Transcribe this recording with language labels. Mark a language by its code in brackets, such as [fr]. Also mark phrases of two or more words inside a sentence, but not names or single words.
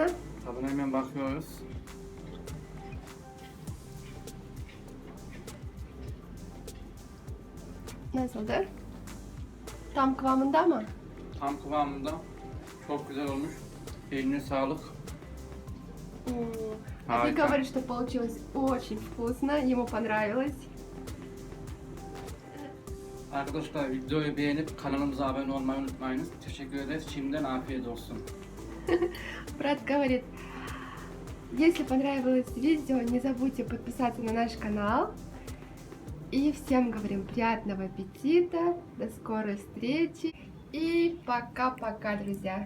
[tr] Tadına hemen bakıyoruz. Nasıldır? Tam kıvamında mı? Tam kıvamında. Çok güzel olmuş. Eline sağlık. [ru] А ты [tr] Harika. [ru] говоришь, что получилось очень вкусно, ему понравилось. [tr] Arkadaşlar videoyu beğenip kanalımıza abone olmayı unutmayınız. Teşekkür ederiz. Şimdiden afiyet olsun. [ru] Брат говорит, если понравилось видео, не забудьте подписаться на наш канал. И всем говорим приятного аппетита, до скорой встречи и пока-пока, друзья.